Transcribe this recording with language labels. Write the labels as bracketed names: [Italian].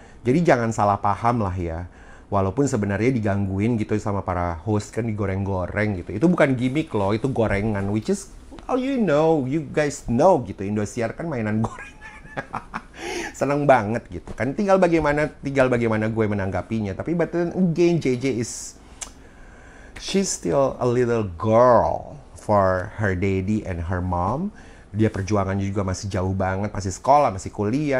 [Indonesian] Jadi jangan salah paham lah ya. Walaupun sebenarnya digangguin gitu sama para host, kan digoreng-goreng gitu. Itu bukan gimmick loh, itu gorengan. [English] Which is, you guys know [Indonesian] gitu. Indosiar kan mainan gorengan. Seneng banget gitu kan. Tinggal bagaimana gue menanggapinya. Tapi [English] but then again, JJ she's still a little girl for her daddy and her mom. [Indonesian] Dia perjuangannya juga masih jauh banget, masih sekolah, masih kuliah.